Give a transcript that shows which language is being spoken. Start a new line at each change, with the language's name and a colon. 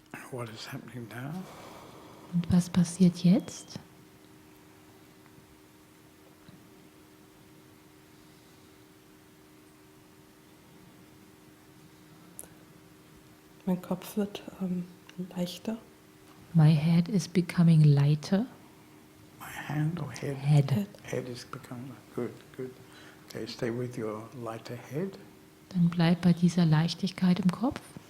English: What is happening now?
German: Und was passiert jetzt? Mein Kopf wird leichter.
English: My head is becoming lighter. My hand or head? Head. Head is becoming good, good. Okay, stay with your lighter head.
German: Dann bleib bei dieser Leichtigkeit im Kopf.